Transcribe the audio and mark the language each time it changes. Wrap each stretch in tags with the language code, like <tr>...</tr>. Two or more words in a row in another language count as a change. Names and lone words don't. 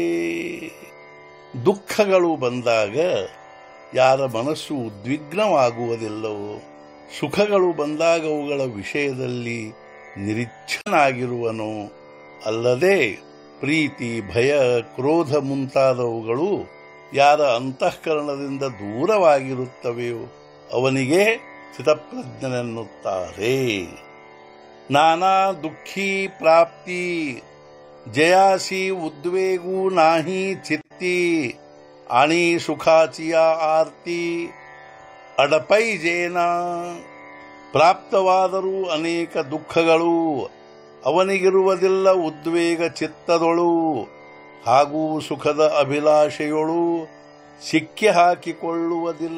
<kn>ದುಃಖಗಳು ಬಂದಾಗ ಯಾರ ಮನಸ್ಸು ಉದ್ವಿಗ್ನವಾಗುವುದಿಲ್ಲವೋ, ಸುಖಗಳು ಬಂದಾಗ ಅವುಗಳ ವಿಷಯದಲ್ಲಿ ನಿರೀಕ್ಷನಾಗಿರುವನೋ, ಅಲ್ಲದೆ ಪ್ರೀತಿ ಭಯ ಕ್ರೋಧ ಮುಂತಾದವುಗಳು ಯಾರ ಅಂತಃಕರಣದಿಂದ ದೂರವಾಗಿರುತ್ತವೆಯೋ ಅವನಿಗೆ ಸ್ಥಿತಪ್ರಜ್ಞನೆನ್ನುತ್ತಾರೆ।</kn> <mr>नाना दुःखी प्राप्ती जयासी उद्वेगू नाही चित्ती आणि सुखाची आरती ಅಡಪೈಜೇನ।</mr> <kn>ಪ್ರಾಪ್ತವಾದರೂ ಅನೇಕ ದುಃಖಗಳು ಅವನಿಗಿರುವುದಿಲ್ಲ ಉದ್ವೇಗ ಚಿತ್ತದೊಳು ಹಾಗೂ ಸುಖದ ಅಭಿಲಾಷೆಯೊಳು ಸಿಕ್ಕಿ ಹಾಕಿಕೊಳ್ಳುವುದಿಲ್ಲ।</kn>